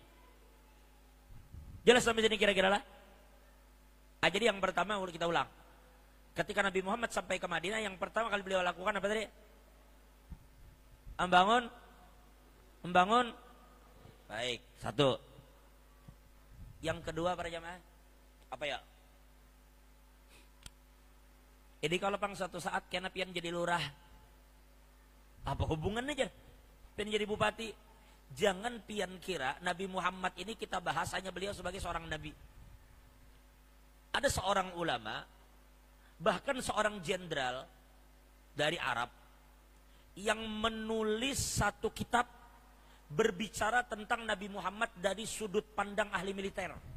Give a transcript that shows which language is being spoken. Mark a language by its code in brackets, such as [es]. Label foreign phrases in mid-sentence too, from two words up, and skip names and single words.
[id] Jelas sampai sini kira-kira lah? Jadi yang pertama kita ulang. Ketika Nabi Muhammad sampai ke Madinah, yang pertama kali beliau lakukan apa tadi? Membangun. Baik, satu. Yang kedua para jamaah, apa ya? Jadi kalau pang suatu saat kena pian jadi lurah, apa hubungannya aja? Pian jadi bupati. Jangan pian kira Nabi Muhammad ini kita bahasanya beliau sebagai seorang nabi. Ada seorang ulama, bahkan seorang jenderal dari Arab yang menulis satu kitab berbicara tentang Nabi Muhammad dari sudut pandang ahli militer.